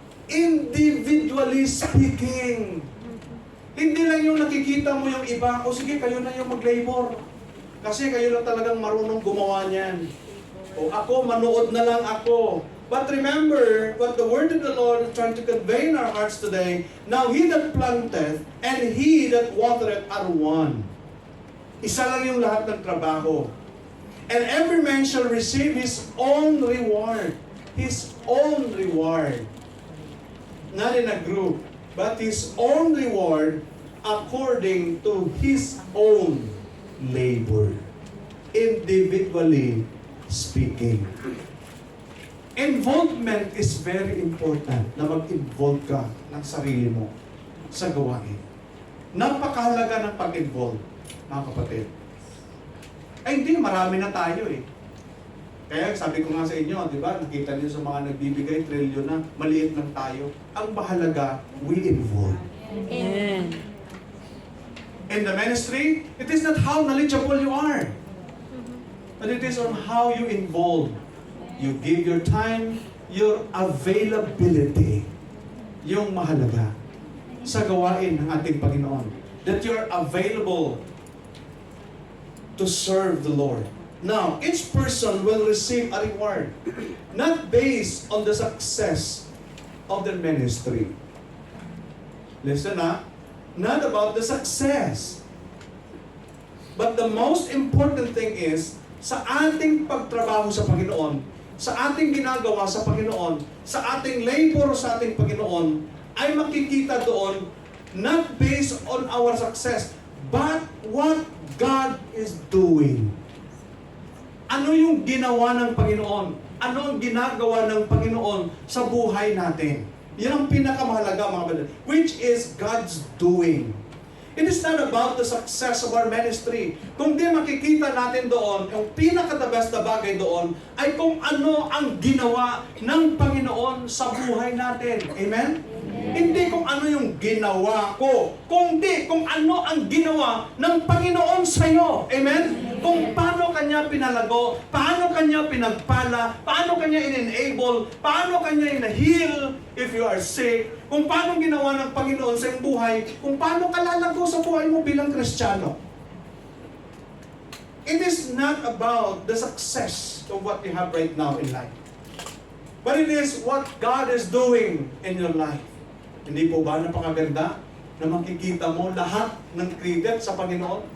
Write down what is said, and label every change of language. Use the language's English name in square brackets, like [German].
[English] Individually speaking. [Filipino] Hindi lang yung nakikita mo yung iba, o sige, kayo na yung mag-labor. Kasi kayo lang talagang marunong gumawa niyan. O ako, manood na lang ako. [English] But remember, what the word of the Lord is trying to convey in our hearts today, now he that planteth and he that watereth are one. [Filipino] Isa lang yung lahat ng trabaho. [English] And every man shall receive his own reward. His own reward. Not in a group, but his own reward according to his own labor. Individually speaking. Involvement is very important [Filipino] na mag-involve ka ng sarili mo sa gawain. Napakahalaga ng pag-involve, mga kapatid. Ay hindi, marami na tayo eh. Kaya sabi ko nga sa inyo, di ba, nakita niyo sa mga nagbibigay trilyon na, maliit lang tayo. Ang mahalaga, [English] we involve. [Filipino] Amen. [English] In the ministry, it is not how knowledgeable you are, but it is on how you involve. You give your time, your availability. [Filipino] Yung mahalaga sa gawain ng ating Panginoon. [English] That you are available to serve the Lord. Now, each person will receive a reward, not based on the success of their ministry. Listen not about the success. But the most important thing is, [Filipino] sa ating pagtrabaho sa Panginoon, sa ating ginagawa sa Panginoon, sa ating labor sa ating Panginoon, ay makikita doon, [English] not based on our success, but what God is doing. [Filipino] Ano yung ginawa ng Panginoon? Ano ang ginagawa ng Panginoon sa buhay natin? Yan ang pinakamahalaga, mga kapatid, [English] which is God's doing. It is not about the success of our ministry. [Filipino] Kung di makikita natin doon, yung pinaka-the best na bagay doon, ay kung ano ang ginawa ng Panginoon sa buhay natin. Amen? Hindi kung ano yung ginawa ko, kundi kung ano ang ginawa ng Panginoon sa iyo. Amen? Kung paano kanya pinalago, paano kanya pinagpala, paano kanya in-enable, paano kanya in-heal [English] if you are sick, [Filipino] kung paano ginawa ng Panginoon sa iyong buhay, kung paano ka lalago sa buhay mo bilang Kristiyano. [English] It is not about the success of what you have right now in life, but it is what God is doing in your life. [Filipino] Hindi po ba napakaganda na makikita mo lahat ng credit sa Panginoon?